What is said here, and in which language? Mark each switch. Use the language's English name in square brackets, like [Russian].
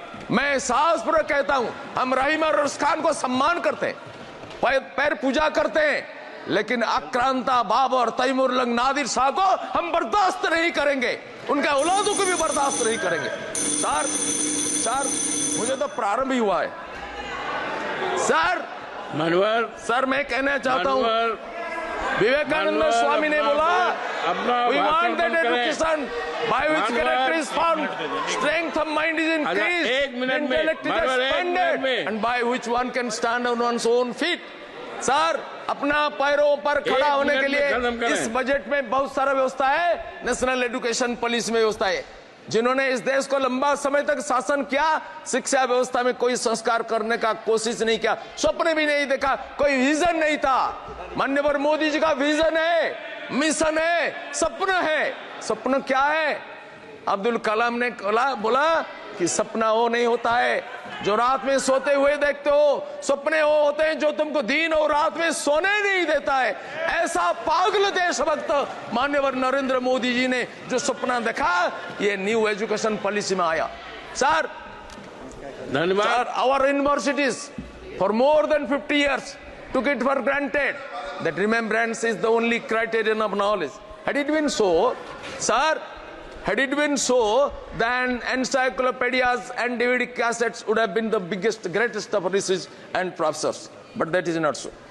[Hindi] मैं साहसपूर्वक कहता हूं, हम रहीम और रईस खान को सम्मान करते हैं, पैर पूजा करते हैं, लेकिन आक्रांता बाबर, तैमूर लंग, नादिर शाह को हम बर्दाश्त नहीं करेंगे, उनके औलादों को भी बर्दाश्त नहीं करेंगे। सर, मुझे तो प्रारंभ ही हुआ है। सर मनोहर, सर, मैं कहना चाहता हूं, विवेकानंद स्वामी ने बोला, [English] We want that education by which character is found, strength of mind is increased, intellect is expanded, and by which one can stand on one's own feet. [Hindi] Sir, अपना पैरों पर खड़ा होने के लिए इस बजट में बहुत सारा व्यवस्था है। नेशनल एजुकेशन पॉलिसी में व्यवस्था है। जिन्होंने इस देश को लंबा समय तक शासन किया, शिक्षा व्यवस्था में कोई संस्कार करने का कोशिश नहीं किया, स्वप्न भी नहीं देखा, कोई विजन नहीं था। माननीय मोदी जी का विजन है, मिशन है, सपना है। सपना क्या है? अब्दुल कलाम ने बोला कि सपना वो नहीं होता है जो रात में सोते हुए देखते हो, सपने वो होते हैं जो तुमको दिन और रात में सोने नहीं देता है। ऐसा पागल देशभक्त माननीय नरेंद्र मोदी जी ने जो सपना देखा, ये न्यू एजुकेशन पॉलिसी में आया। सर, धन्यवाद। [English] Our universities for more than 50 years took it for granted that remembrance is the only criterion of knowledge. Had it been so, sir, had it been so, then encyclopedias and DVD cassettes would have been the biggest, greatest of research and professors. But that is not so.